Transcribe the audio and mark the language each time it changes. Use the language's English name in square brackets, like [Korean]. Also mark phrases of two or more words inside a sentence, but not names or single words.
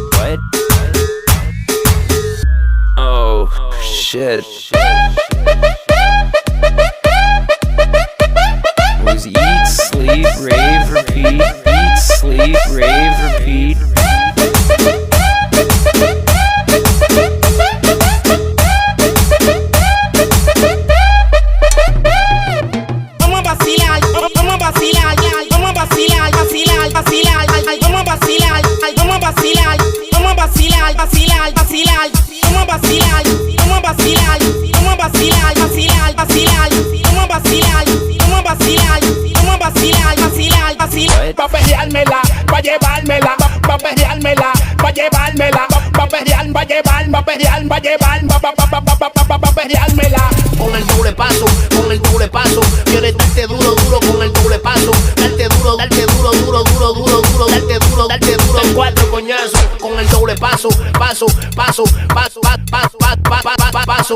[English] Oh, shit. It was eat, sleep, rave, repeat. Eat, sleep, rave, repeat. [Spanish] Vamos a vacilar, vamos a vacilar, vamos a vacilar, vacilar, vacilar, vamos a vacilar, vamos a vacilar, vamos a vacilar, vacilar, vacilar, vamos a vacilar, vamos a vacilar, vamos a vacilar, vacilar, vacilar, vamos a vacilar, vamos a vacilar, vamos a vacilar, vacilar, vacilar. Pa' perreármela, pa' llevármela, pa' perreármela, pa' llevármela, pa' perrear, pa' llevar, pa' perrear, pa' llevar, pa' perreármela. Con el doble paso, con el doble paso. Quieres darte duro, duro con el doble paso. Darte duro, duro, duro, duro, duro, duro. Darte duro en cuatro coñazos. Con el doble paso, paso, paso, paso, paso, paso, paso.